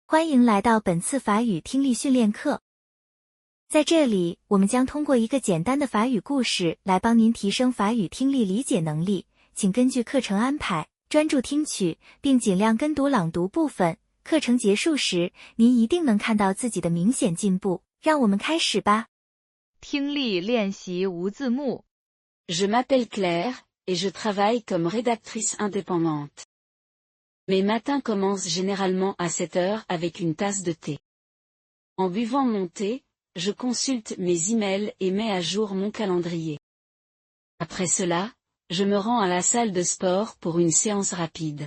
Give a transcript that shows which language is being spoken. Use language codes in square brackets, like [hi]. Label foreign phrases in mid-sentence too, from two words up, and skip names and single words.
[zh] 欢迎来到本次法语听力训练课。在这里，我们将通过一个简单的法语故事来帮您提升法语听力理解能力，请根据课程安排，专注听取，并尽量跟读朗读部分。课程结束时，您一定能看到自己的明显进步。让我们开始吧。听力练习无字幕。 [fr] Je m'appelle Claire, et je travaille comme rédactrice indépendante. Mes matins commencent généralement à 7 heures avec une tasse de thé. En buvant mon thé, je consulte mes emails et mets à jour mon calendrier. Après cela, je me rends à la salle de sport pour une séance rapide.